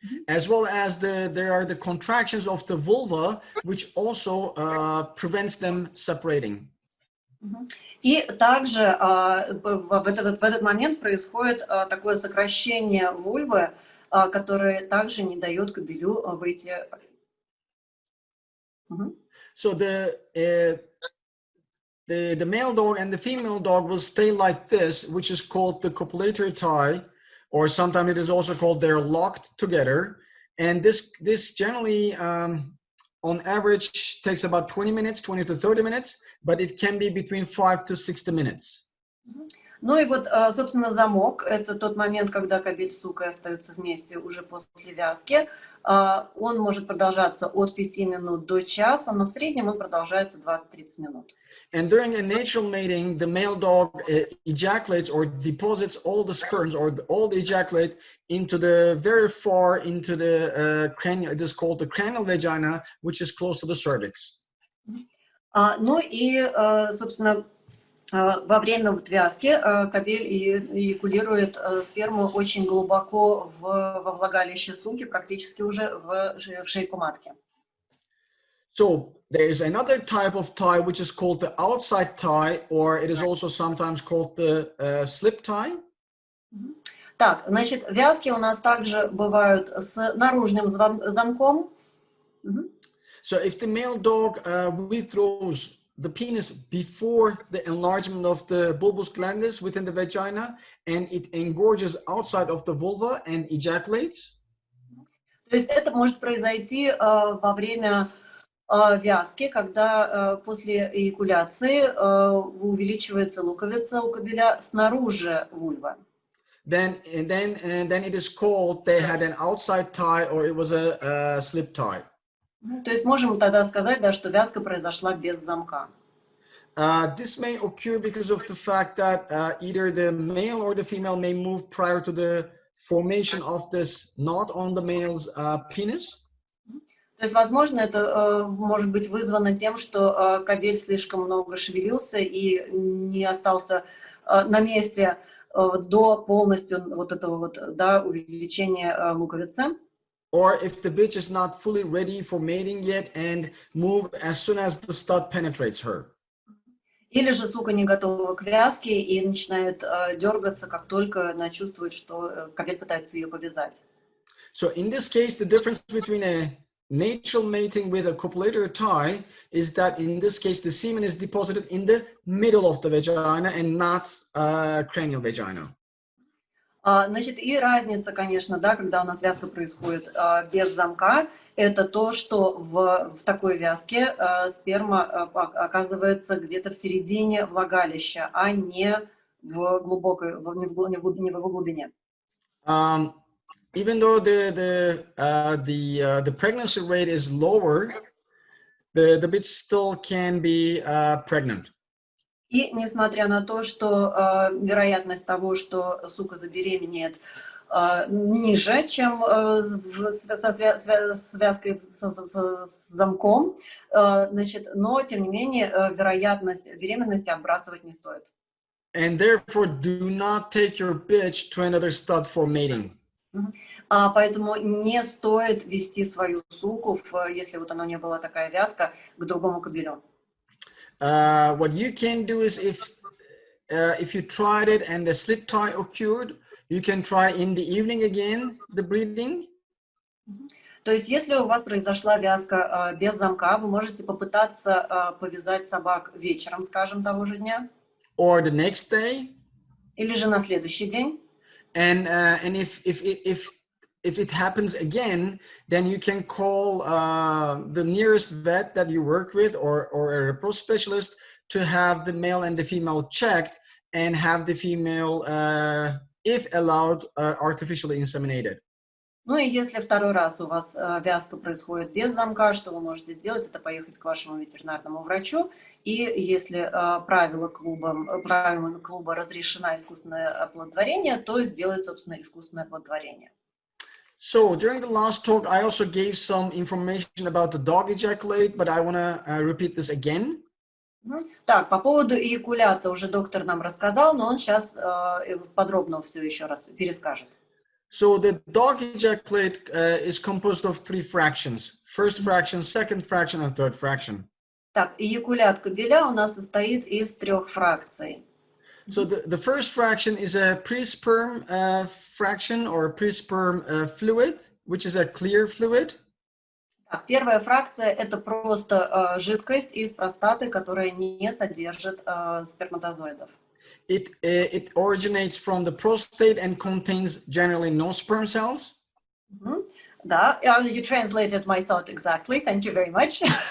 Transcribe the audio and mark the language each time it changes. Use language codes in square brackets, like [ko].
[en] As well as there are the contractions of the vulva, which also prevents them separating. [ru] И также в этот момент происходит такое сокращение вульвы, которое также не дает кобелю выйти. [en] So the male dog and the female dog will stay like this, which is called the copulatory tie, or sometimes it is also called they're locked together. And this generally, on average, takes about 20 minutes, 20 to 30 minutes, but it can be between 5 to 60 minutes. [ru] Ну и вот, собственно, замок – это тот момент, когда кобель с сукой остаются вместе уже после вязки. Он может продолжаться от 5 минут до часа, но в среднем он продолжается 20-30 минут. [en] And during a natural mating, the male dog ejaculates or deposits all the sperms or all the ejaculate into the very far into the cranial. It is called the cranial vagina, which is close to the cervix. [ru] Ну и, собственно, во время вязки кобель эякулирует сперму очень глубоко во влагалище суки, практически уже в шейку матки. [en] So there is another type of tie which is called the outside tie, or it is also sometimes called the slip tie. [ru] Так, значит, вязки у нас также бывают с наружным замком. [en] So if the male dog withdraws the penis before the enlargement of the bulbous glandus within the vagina, and it engorges outside of the vulva and ejaculates. [ru] То есть это может произойти во время вязки, когда после эякуляции увеличивается луковица у кобеля снаружи вульвы. [en] Then it is called they had an outside tie or it was a slip tie. [ru] То есть можем тогда сказать, да, что вязка произошла без замка. [en] This may occur because of the fact that either the male or the female may move prior to the formation of this knot on the male's penis. [ru] То есть, возможно, это может быть вызвано тем, что кобель слишком много шевелился и не остался на месте до полностью вот этого вот, да, увеличения луковицы. [en] Or if the bitch is not fully ready for mating yet and move as soon as the stud penetrates her. [ru] Или же сука не готова к вязке и начинает дергаться, как только она чувствует, что кобель пытается ее повязать. [en] So in this case, the difference between a natural mating with a copulatory tie is that in this case, the semen is deposited in the middle of the vagina and not cranial vagina. [ru] Значит, и разница, конечно, да, когда у нас вязка происходит без замка, это то, что в такой вязке сперма оказывается где-то в середине влагалища, а не в глубокой, не в его глубине. [en] Even though the pregnancy rate is lower, the bitch still can be pregnant. [ru] И несмотря на то, что вероятность того, что сука забеременеет, ниже, чем со связкой с замком, значит, но тем не менее вероятность беременности отбрасывать не стоит. [en] And therefore, do not take your bitch to another stud for mating. [ru] Поэтому не стоит вести свою суку, если вот она не была такая вязка, к другому кобелю. [en] What you can do is if you tried it and the slip tie occurred, you can try in the evening again the breeding. [ru] То есть, если у вас произошла вязка без замка, вы можете попытаться повязать собак вечером, скажем, того же дня. [en] Or the next day. [ru] Или же на следующий день. [en] And if it happens again, then you can call the nearest vet that you work with or a repro specialist to have the male and the female checked and have the female, if allowed, artificially inseminated. [ru] Ну и если второй раз у вас вязка происходит без замка, что вы можете сделать, это поехать к вашему ветеринарному врачу. И если правилами клуба разрешено искусственное оплодотворение, то сделать, собственно, искусственное оплодотворение. [en] So during the last talk, I also gave some information about the dog ejaculate, but I want to repeat this again. [ru] Так, по поводу эякулята уже доктор нам рассказал, но он сейчас подробно все еще раз перескажет. [en] So the dog ejaculate is composed of 3 fractions. First fraction, second fraction, and third fraction. [ru] Так, эякулят кобеля у нас состоит из 3 фракций. [en] So the first fraction is a pre-sperm fraction or pre-sperm fluid, which is a clear fluid. [ru] Так, первая фракция – это просто жидкость из простаты, которая не содержит сперматозоидов. [en] It originates from the prostate and contains generally no sperm cells. Да, you translated my thought exactly. Thank you very much.